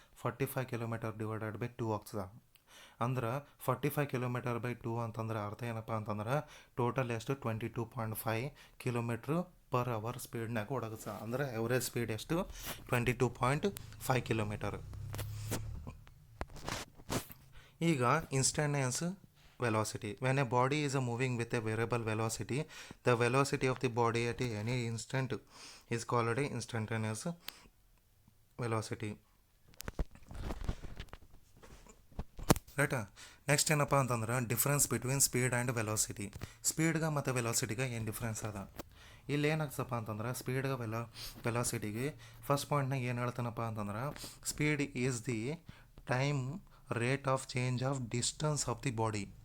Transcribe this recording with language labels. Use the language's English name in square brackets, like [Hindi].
[Kannada] 45 kilometre divided by 2 ಆಗ್ತದೆ. ಅಂದ್ರೆ 45 kilometre by 2 ಅಂತಂದ್ರೆ ಅರ್ಥ ಏನಪ್ಪ ಅಂತಂದ್ರೆ ಟೋಟಲ್ ಎಷ್ಟು 22.5 ಕಿಲೋಮೀಟ್ರ್ ಪರ್ ಅವರ್ ಸ್ಪೀಡ್ನಾಗ ಓಡಾಗುತ್ತೆ. ಅಂದ್ರೆ ಎವರೇಜ್ ಸ್ಪೀಡ್ ಎಷ್ಟು 22.5 ಕಿಲೋಮೀಟರ್. ಈಗ [English] Instantaneous velocity. When a body is moving with a variable velocity, the velocity of the body at any instant is called a instantaneous velocity. [Kannada] ರೈಟಾ? Next ಏನಪ್ಪ ಅಂತಂದ್ರೆ [English] Difference between speed and velocity. [Kannada] ಸ್ಪೀಡ್ಗೆ ಮತ್ತು ವೆಲಾಸಿಟಿಗೆ ಏನು difference ಅದ? ಇಲ್ಲಿ ಏನಾಗ್ತಪ್ಪ ಅಂತಂದ್ರೆ ಸ್ಪೀಡ್ಗೆ ವೆಲಾಸಿಟಿಗೆ first ಪಾಯಿಂಟ್ನಾಗ ಏನು ಹೇಳ್ತಾನಪ್ಪ ಅಂತಂದ್ರೆ [English] Speed is the time rate of change of distance of the body.